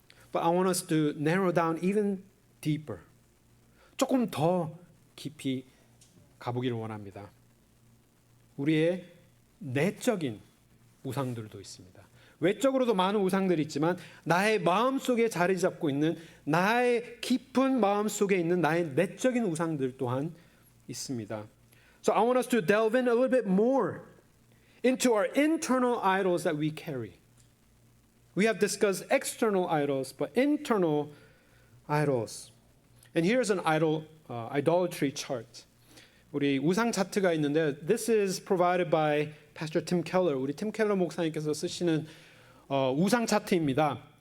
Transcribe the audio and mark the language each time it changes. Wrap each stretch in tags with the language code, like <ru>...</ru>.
<en>But I want us to narrow down even deeper.</en> <ko>조금 더 깊이 가보기를 원합니다. 우리의 내적인 우상들도 있습니다. 외적으로도 많은 우상들이 있지만 나의 마음속에 자리 잡고 있는 나의 깊은 마음속에 있는 나의 내적인 우상들 또한 있습니다.</ko> <en>So I want us to delve in a little bit more into our internal idols that we carry. We have discussed external idols, but internal idols. And here's an idolatry chart.</en> <ko>우리 우상 차트가 있는데</ko> <en>this is provided by Pastor Tim Keller.</en> <ko>우리 팀 켈러 목사님께서 쓰시는 우상 차트입니다.</ko>